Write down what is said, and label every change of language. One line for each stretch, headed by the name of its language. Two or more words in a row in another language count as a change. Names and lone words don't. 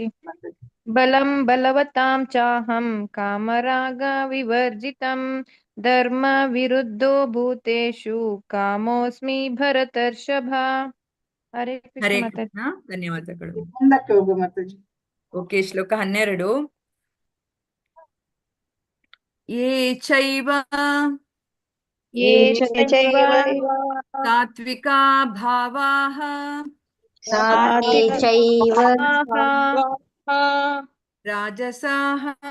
Sanskrit: ಬಲಂ ಬಲವತಾಂ ಚಾಹಂ ಕಾಮರಾಗ ವಿವರ್ಜಿತಂ ಧರ್ಮ ವಿರುದ್ಧೋ ಭೂತೇಷು ಕಾಮೋಸ್ಮಿ ಭರತರ್ಷಭ. ಹರೇ ಕೃಷ್ಣ ಹರೇ ಮಾತಾಜಿ.
Kannada: ಕೃಷ್ಣ. ಧನ್ಯವಾದಗಳು. ಮುಂದಕ್ಕೆ ಹೋಗು ಮಾತಾಜಿ. ಓಕೆ, ಶ್ಲೋಕ 12.
Sanskrit: ಯೇ ಚೈವ ಯೇ ಚೈವ ಸಾತ್ವಿಕಾ ಭಾವಾಃ ಸಾತ್ವಿಕೇ ಚೈವ ರಾಜಸಾಃ